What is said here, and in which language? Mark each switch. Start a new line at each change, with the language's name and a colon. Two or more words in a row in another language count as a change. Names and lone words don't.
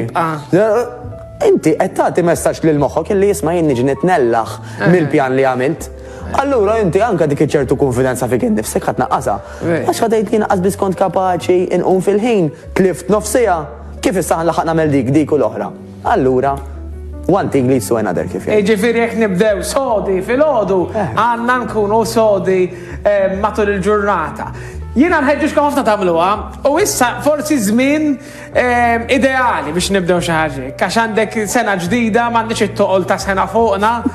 Maltese: Inti qed tagħti messaġġ lil moħħok illi jisma' jien niġi nitnellaħ mill-pjan li għamilt. Allura inti anke dik iċ-ċertu konfidenza fik innifsek ħadd naqqasha. Għax ħadejt li naqqas biss kont kapaċi inqum fil-ħin, tlift nofsija, kif issa ħanlaħaq nagħmel dik u l-oħra. Allura
English: one thing leads to another
Maltese: kif jgħid. Ġifieri jekk nibdew sodi fil-għodu, għandna nkunu sodi matul il-ġurnata. Jiena nħeġġuġkom ħafna tagħmluha u issa forsi żmien ideali biex nibdew xi ħaġa. Għax għandek sena ġdida m'għandix it-toqol ta' sena fuqna.